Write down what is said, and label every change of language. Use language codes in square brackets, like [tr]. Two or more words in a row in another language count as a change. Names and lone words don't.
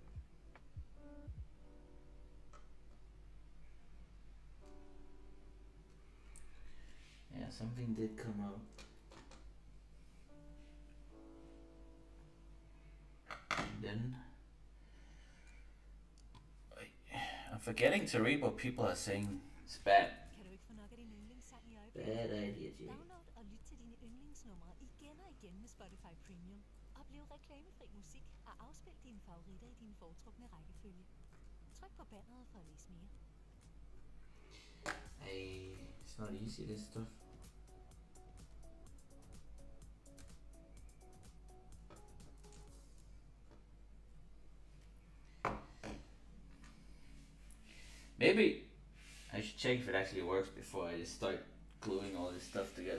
[en] Yeah, something did come out. And then I'm forgetting to read what people are saying. It's bad. [da] Kan du ikke få nok af din yndlingssang i [en] Bad [da] øjeblikket? [en] idea, Jay. [da] Download og lyt til dine yndlingsnumre igen og igen med Spotify Premium. Oplev reklamefri musik og afspil dine favoritter i din foretrukne rækkefølge. Tryk på banneret for at læse mere. [en] Hey, it's not easy, this stuff. Maybe I should check if it actually works before I just start gluing all this stuff together.